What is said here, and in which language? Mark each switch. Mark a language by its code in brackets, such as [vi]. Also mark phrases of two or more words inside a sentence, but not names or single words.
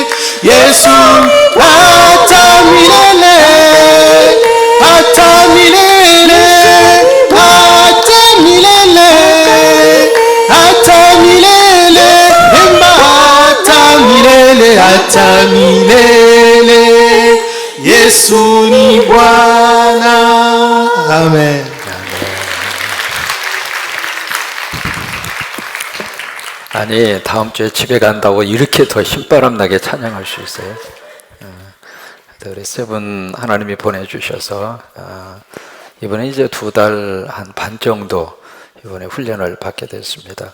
[sw] Yesu hata milele, hata milele, hata milele, hata milele, imba hata milele, hata milele. Yesu ni Bwana. Amen. [ko] 아니 다음 주에 집에 간다고 이렇게 더 신바람 나게 찬양할 수 있어요? 우리 세 분 하나님이 보내주셔서 이번에 이제 2달 한 반 정도 이번에 훈련을 받게 됐습니다.